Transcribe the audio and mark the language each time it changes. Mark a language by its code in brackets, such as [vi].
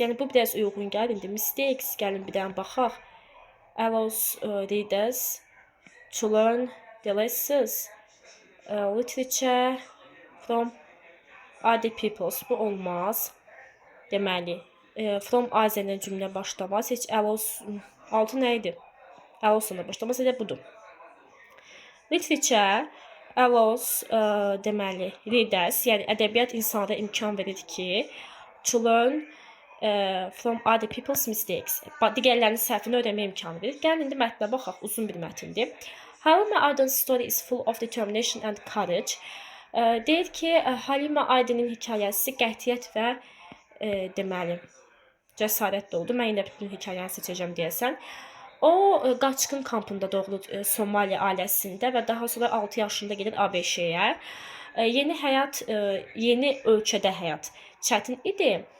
[az] Yəni, bu biraz uyğun gəlir. İndi mistakes gəlin bir dənə baxaq. [en] Allows readers to learn the lessons. Literature from other peoples. [az] Bu olmaz. Deməli, from Azərlə cümlə başlamaz. Heç allows, altı nə idi? Allows'la başlamaz, elə budur. Literature allows, deməli, readers, yəni ədəbiyyat insanlara imkan verir ki, to learn from other people's mistakes. Digərlərinin səhvini öyrənmə imkanı verir. Gəlin, indi mətnə baxaq, uzun bir mətindir. [en] Halima Aydın's story is full of determination and courage. [az] Deyir ki, Halima Aydın'ın hekayəsi qətiyyət və deməli, cəsarət də oldu. Mən yenə bütün hekayəni seçəcəm deyəsən. O, qaçqın kampında doğulur Somaliya ailəsində və daha sonra 6 yaşında gedir ABŞ-yə. Yeni həyat, yeni ölkədə həyat çətin idi.